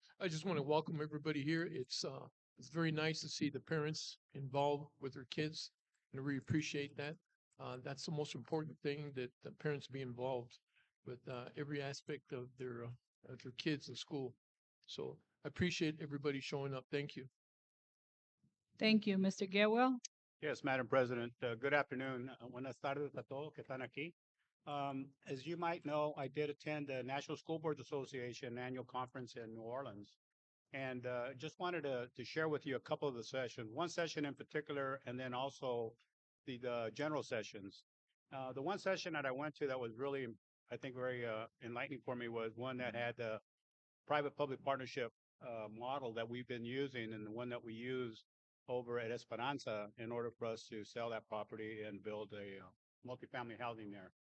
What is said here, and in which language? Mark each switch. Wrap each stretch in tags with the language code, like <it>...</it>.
<en>I just want to welcome everybody here. It's very nice to see the parents involved with their kids, and we appreciate that. That's the most important thing, that the parents be involved with every aspect of their kids in school. So I appreciate everybody showing up. Thank you. Thank you. Mr. Getwell? Yes, Madam President, good afternoon.</en> <es>Buenas tardes a todos que están aquí.</es> <en>As you might know, I did attend the National School Boards Association annual conference in New Orleans. And just wanted to share with you a couple of the sessions, one session in particular, and then also the general sessions. The one session that I went to that was really, I think, very enlightening for me was one that had the private-public partnership model that we've been using, and the one that we use over at Esperanza in order for us to sell that property and build a multifamily housing there.</en>